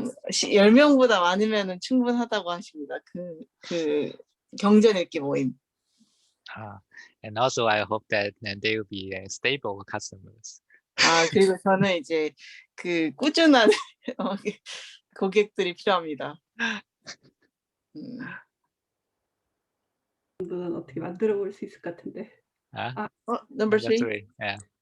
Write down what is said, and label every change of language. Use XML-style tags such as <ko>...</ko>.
<ko>10명보다 많으면 충분하다고 하십니다. 그 경전 읽기 모임.</ko> <en>And also I hope that they will be stable customers.</en> <ko>그리고 저는 이제 그 꾸준한 고객들이 필요합니다. 는 어떻게 만들어 볼 수 있을 것 같은데.</ko> <en>Number 3. Yeah.</en>